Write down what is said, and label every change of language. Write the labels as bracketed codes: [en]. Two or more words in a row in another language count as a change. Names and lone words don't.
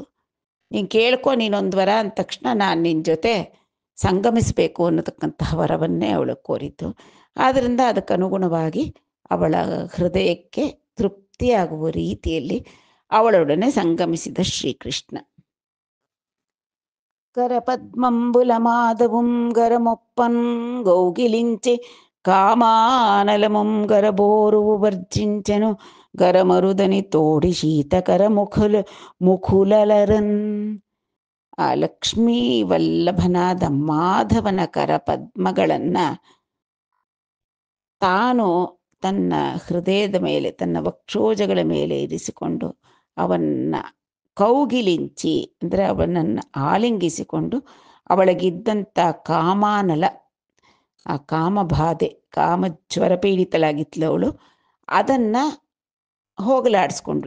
[kn] ನೀನು ಕೇಳ್ಕೊ, ನೀನೊಂದು ವರ ಅಂದ ತಕ್ಷಣ ನಾನು ನಿನ್ನ ಜೊತೆ ಸಂಗಮಿಸಬೇಕು ಅನ್ನತಕ್ಕಂತಹ ವರವನ್ನೇ ಅವಳು ಕೋರಿದ್ದು. ಆದ್ದರಿಂದ ಅದಕ್ಕನುಗುಣವಾಗಿ ಅವಳ ಹೃದಯಕ್ಕೆ ತೃಪ್ತಿಯಾಗುವ ರೀತಿಯಲ್ಲಿ ಅವಳೊಡನೆ ಸಂಗಮಿಸಿದ ಶ್ರೀಕೃಷ್ಣ. [te] కరపద్మంబుల మాధవం గరమొప్పన్ గౌగిలించి కామానలమం గరబోరువు వర్జించెను గరమరుదని తోడి శీతకర ಮುಖುಲರನ್. [kn] ಆ ಲಕ್ಷ್ಮೀ ವಲ್ಲಭನಾದ ಮಾಧವನ ಕರಪದ್ಮಗಳನ್ನ ತಾನು ತನ್ನ ಹೃದಯದ ಮೇಲೆ, ತನ್ನ ವಕ್ಷೋಜಗಳ ಮೇಲೆ ಇರಿಸಿಕೊಂಡು ಅವನ್ನ ಕೌಗಿಲಿಂಚಿ ಅಂದರೆ ಅವನನ್ನು ಆಲಿಂಗಿಸಿಕೊಂಡು ಅವಳಿಗಿದ್ದಂಥ ಕಾಮಾನಲ, ಆ ಕಾಮಬಾಧೆ, ಕಾಮಜ್ವರ ಪೀಡಿತಳಾಗಿದ್ಲು ಅವಳು, ಅದನ್ನು ಹೋಗಲಾಡಿಸ್ಕೊಂಡ್ಳು.